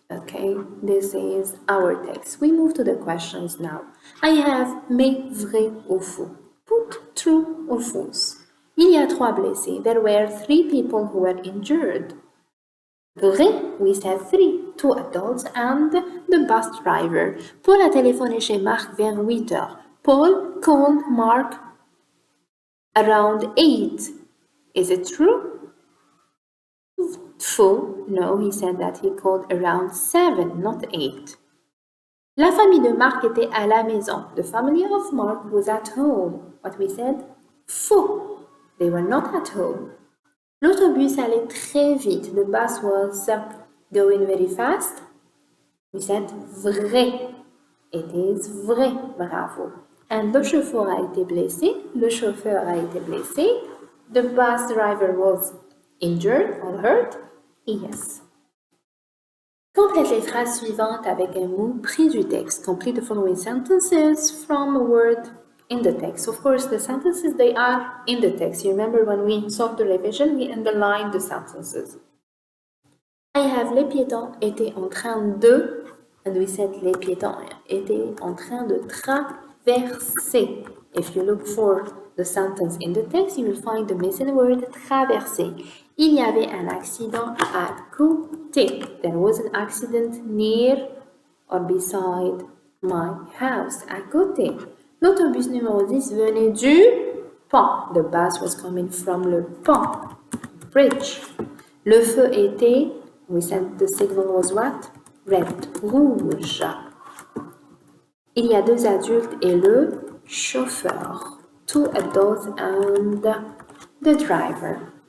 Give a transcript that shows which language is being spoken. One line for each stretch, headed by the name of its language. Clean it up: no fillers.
English: Okay, this is our text. We move to the questions now. I have mais
French: vrai ou faux.
English: Put true or false.
French: Il y a 3 blessés.
English: There were 3 people who were injured. Vrai, we said 3. 2 adults and the bus driver.
French: Paul a téléphoné chez Marc vers 8 heures.
English: Paul called Mark around 8. Is it true? Faux. No, he said that he called around 7, not 8.
French: La famille de Marc était à la maison.
English: The family of Mark was at home. What we said? Faux. They were not at home.
French: L'autobus allait très vite.
English: The bus was going very fast. We said vrai. It is vrai. Bravo.
French: And le chauffeur a été blessé. Le chauffeur a été blessé.
English: The bus driver was injured or hurt. Yes.
French: Complète les phrases suivantes avec un mot pris du texte.
English: Complete the following sentences from a word in the text. Of course, the sentences, they are in the text. You remember when we solved the revision, we underlined the sentences. I have,
French: les piétons étaient en train de,
English: and we said
French: les piétons étaient en train de traverser.
English: If you look for the sentence in the text, you will find the missing word traverser.
French: Il y avait un accident à côté.
English: There was an accident near or beside my house.
French: À côté. L'autobus numéro 10 venait du pont.
English: The bus was coming from le pont. Bridge.
French: Le feu était,
English: we said the signal was what? Red. Rouge.
French: Il y a 2 adultes et le chauffeur.
English: 2 adults and the driver.